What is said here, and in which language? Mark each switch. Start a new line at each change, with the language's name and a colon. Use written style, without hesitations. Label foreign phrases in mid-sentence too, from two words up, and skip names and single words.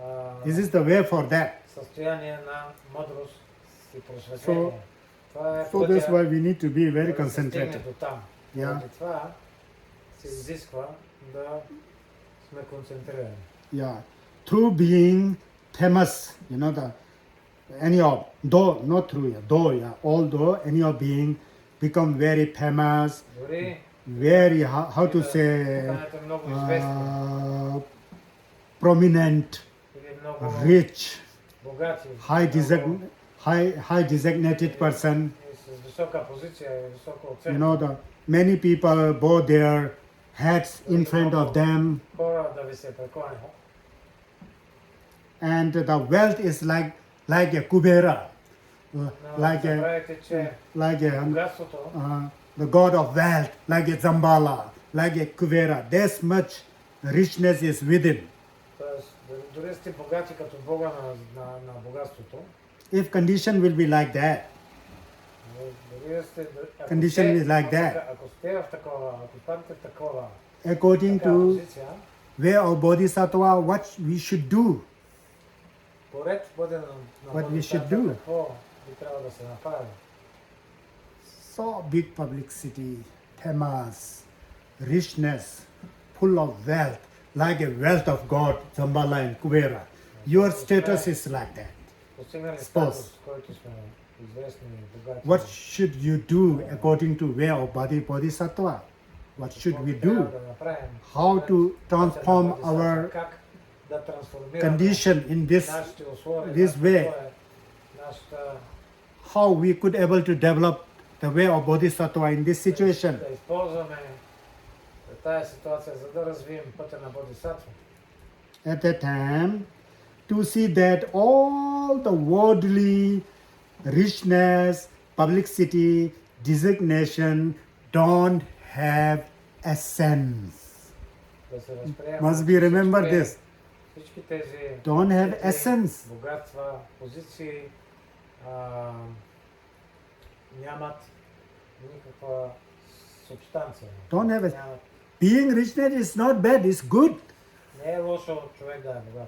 English: This is the way for that.
Bulgarian: състояние на мъдрост и просветление. Това е
English: So that's
Bulgarian: пътя
English: why we need to be very
Bulgarian: да се стигне
English: concentrated.
Bulgarian: до там.
English: Yeah.
Bulgarian: Поради това се изисква да сме концентрирани.
English: Yeah, through being famous, although any of being become very famous,
Bulgarian: Дори
English: very how to
Bulgarian: да
English: say
Bulgarian: станете много известни
English: prominent,
Bulgarian: или много
English: rich,
Bulgarian: богати,
English: high designated person.
Bulgarian: и с висока позиция и висока оценка.
English: The many people bow their heads in front of them,
Bulgarian: Хора да ви се прекланят.
English: and the wealth is like a kubera,
Bulgarian: Но
English: like a
Bulgarian: забравяйте, че богатството
English: the god of wealth, like a Zambala, like a kubera. This much richness is within.
Bulgarian: Тоест, дори сте богати като бога на богатството,
English: If condition will be like that,
Bulgarian: дори сте,
English: Condition is like that.
Bulgarian: Ако сте в такова, ако станете в такова,
English: according
Bulgarian: такава
English: to
Bulgarian: позиция,
English: way of Bodhisattva, what we should do.
Bulgarian: поред бъде на
English: What we should Бодхисаттва, do.
Bulgarian: какво би трябва да се направи.
English: So big publicity, famous, richness, full of wealth, like a wealth of God, Zambala and Kubera. Your status is like that.
Bulgarian: Постигнали
English: Suppose.
Bulgarian: статус, който сме известни и богати.
English: What should you do according to way of Bodhisattva? What should we do?
Bulgarian: Да направим,
English: How to
Bulgarian: да се
English: transform Бодхисаттва, our
Bulgarian: как да трансформираме
English: condition in this,
Bulgarian: нашите условия,
English: this
Bulgarian: нашите
English: way.
Bulgarian: условия, нашата
English: how we could able to develop the way of Bodhisattva in this situation.
Bulgarian: да използваме тази ситуация, за да развием пътя на Бодхисаттва.
English: At that time, to see that all the worldly richness, publicity, designation don't have essence.
Bulgarian: Да се възприема.
English: Must be remember this.
Bulgarian: Всички тези
English: Don't have
Bulgarian: тези
English: essence.
Bulgarian: богатства, позиции нямат никаква субстанция.
English: Don't have it.
Bulgarian: Нямат.
English: Being richness is not bad, it's good.
Bulgarian: Не е лошо човек да е богат.